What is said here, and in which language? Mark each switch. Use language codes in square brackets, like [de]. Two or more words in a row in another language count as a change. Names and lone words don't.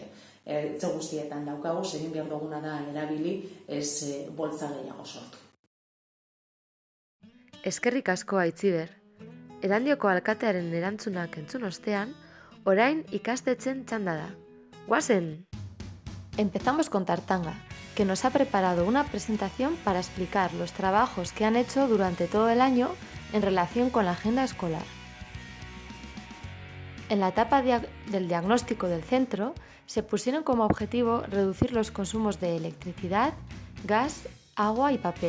[eu] Etxe guztietan daukagu, egin behar duguna da erabili, ez boltza gehiago sortu. Eskerrik asko Aitziber. Erandioko alkatearen erantzunak entzun ostean, orain ikastetxen txanda da. ¡Guazen! [es] Empezamos con Tartanga, que nos ha preparado una presentación para explicar los trabajos que han hecho durante todo el año en relación con la agenda escolar. En la etapa del diagnóstico del centro, se pusieron como objetivo reducir los consumos de electricidad, gas, agua y papel.